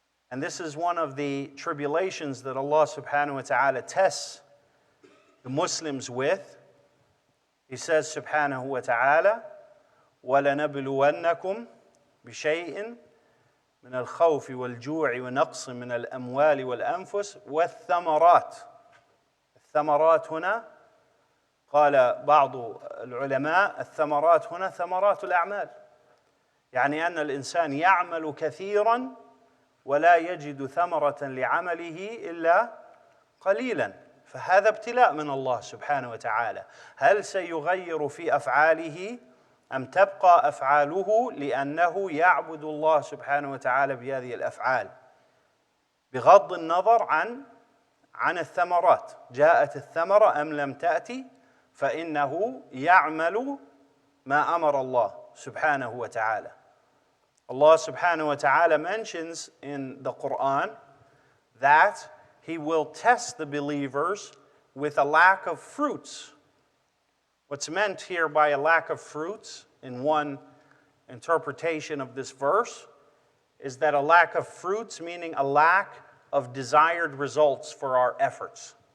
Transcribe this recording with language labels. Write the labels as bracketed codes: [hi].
[en] And this is one of the tribulations that Allah subhanahu wa ta'ala tests the Muslims with. He says subhanahu wa ta'ala, [ar] وَلَنَبْلُوَنَّكُمْ بِشَيْءٍ مِنَ الْخَوْفِ وَالْجُوعِ وَنَقْصٍ مِنَ الْأَمْوَالِ وَالْأَنفُسِ وَالثَّمَرَاتِ. الثمرات هنا قال بعض العلماء الثمرات هنا ثمرات الأعمال. يعني أن الإنسان يعمل كثيرا ولا يجد ثمرة لعمله إلا قليلا. فهذا ابتلاء من الله سبحانه وتعالى. هل سيغير في أفعاله أم تبقى أفعاله لأنه يعبد الله سبحانه وتعالى بهذه الأفعال بغض النظر عن الثمرات. جاءت الثمرة أم لم تأتي فإنه يعمل ما أمر الله سبحانه وتعالى. [en] Allah subhanahu wa ta'ala mentions in the Quran that He will test the believers with a lack of fruits. What's meant here by a lack of fruits, in one interpretation of this verse, is that a lack of fruits, meaning a lack of desired results for our efforts.